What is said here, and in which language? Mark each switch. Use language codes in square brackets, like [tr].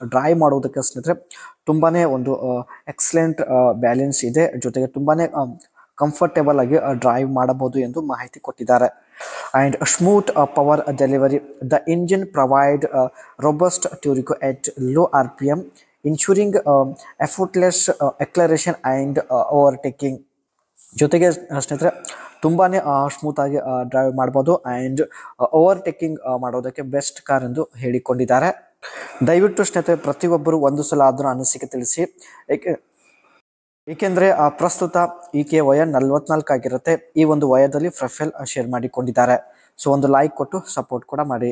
[kn] Drive ಮಾಡೋದಕ್ಕೆ ಸ್ನೇಹಿತರೆ ತುಂಬಾ ಒಂದು ಎಕ್ಸಲೆಂಟ್ ಬ್ಯಾಲೆನ್ಸ್ ಇದೆ, ಜೊತೆಗೆ ತುಂಬಾ ಕಂಫರ್ಟೇಬಲ್ ಆಗಿ ಡ್ರೈವ್ ಮಾಡಬಹುದು ಎಂದು ಮಾಹಿತಿ ಕೊಟ್ಟಿದ್ದಾರೆ. [en] And smooth power delivery. The engine provide robust torque at low RPM, ensuring effortless acceleration and overtaking. [kn] ಜೊತೆಗೆ ಸ್ನೇಹಿತರೆ ತುಂಬಾ ಸ್ಮೂತ್ ಆಗಿ ಡ್ರೈವ್ ಮಾಡ್ಬೋದು. ಆ್ಯಂಡ್ ಓವರ್ಟೇಕಿಂಗ್ ಮಾಡೋದಕ್ಕೆ ಬೆಸ್ಟ್ ಕಾರ್ ಎಂದು ಹೇಳಿಕೊಂಡಿದ್ದಾರೆ. ದಯವಿಟ್ಟು ಸ್ನೇಹಿತರೆ ಪ್ರತಿಯೊಬ್ಬರು ಒಂದು ಸಲ ಆದರೂ ಅನಿಸಿಕೆ ತಿಳಿಸಿ. ಏಕೆಂದರೆ ಪ್ರಸ್ತುತ ಈಕೆಯ ವಯ 44 ಆಗಿರುತ್ತೆ. ಈ ಒಂದು ವಯದಲ್ಲಿ ಪ್ರೊಫೈಲ್ ಶೇರ್ ಮಾಡಿಕೊಂಡಿದ್ದಾರೆ. ಸೊ ಒಂದು ಲೈಕ್ ಕೊಟ್ಟು ಸಪೋರ್ಟ್ ಕೂಡ ಮಾಡಿ.